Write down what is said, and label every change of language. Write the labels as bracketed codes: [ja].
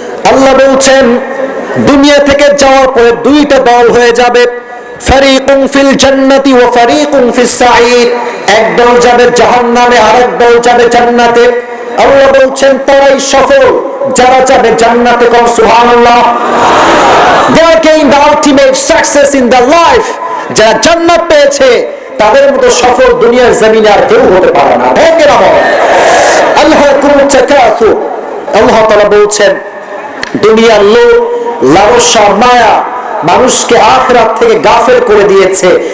[bn] আল্লাহ বলছেন, দুনিয়া থেকে যাওয়ার পরে দুইটা দল হয়ে যাবে, [ar] ফারিকুন ফিল জান্নাতি ওয়া ফারিকুন ফিস সাঈর, [bn] এক দল যাবে জাহান্নামে, আরেক দল যাবে জান্নাতে। আল্লাহ বলছেন, তারাই সফল যারা যাবে জান্নাতে। কোন সুবহানাল্লাহ। [en] They are gained the ultimate success in their life. [bn] যারা জান্নাত পেয়েছে তাদের মতো সফল দুনিয়ার জমিনে আর কেউ হতে পারে না। ঠিক না? [ar] আল্লাহুকুমুত তাকাসুর, [bn] আল্লাহ তাআলা বলছেন, দুনিয়ার লোভ, লালসা, মায়া মানুষকে আখিরাত থেকে গাফেল করে দিয়েছে।